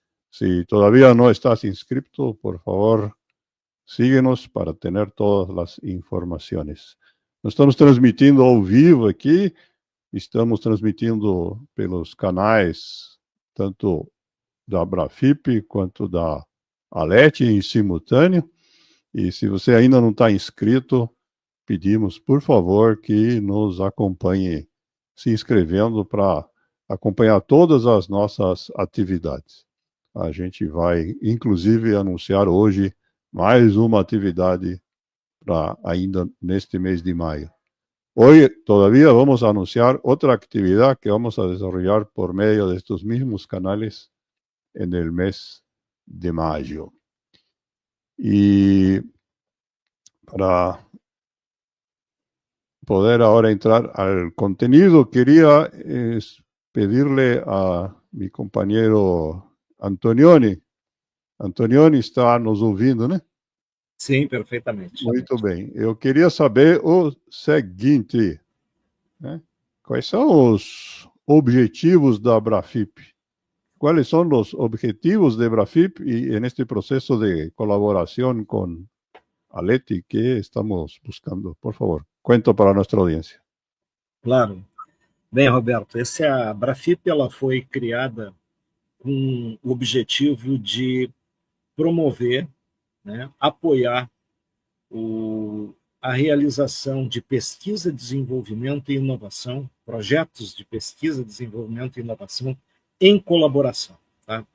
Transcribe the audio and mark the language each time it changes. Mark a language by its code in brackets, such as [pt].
[es] Si todavía no estás inscrito, por favor, síguenos para tener todas las informaciones. [pt] Nós estamos transmitindo ao vivo aqui, estamos transmitindo pelos canais tanto da Brafip quanto da ALET em simultâneo. E se você ainda não está inscrito, pedimos, por favor, que nos acompanhe se inscrevendo para acompanhar todas as nossas atividades. A gente vai, inclusive, anunciar hoje mais uma atividade para ainda neste mês de maio. [es] Hoy todavía vamos a anunciar otra actividad que vamos a desarrollar por medio de estos mismos canales en el mes de mayo. Y para poder ahora entrar al contenido, quería pedirle a mi compañero Antonioni. [pt] Antonioni está nos ouvindo, né? Sim, perfeitamente. Muito bem. Eu queria saber o seguinte, né? Quais são objetivos da Abrafip. [es] ¿Cuáles son los objetivos de Abrafip y en este proceso de colaboración con Aleti que estamos buscando? Por favor, cuento para nuestra audiencia. Claro. [pt] Bem, Roberto, a Abrafip ela foi criada com o objetivo de promover, né, apoiar a realização de pesquisa, desenvolvimento e inovação, projetos de pesquisa, desenvolvimento e inovação em colaboração. Tá?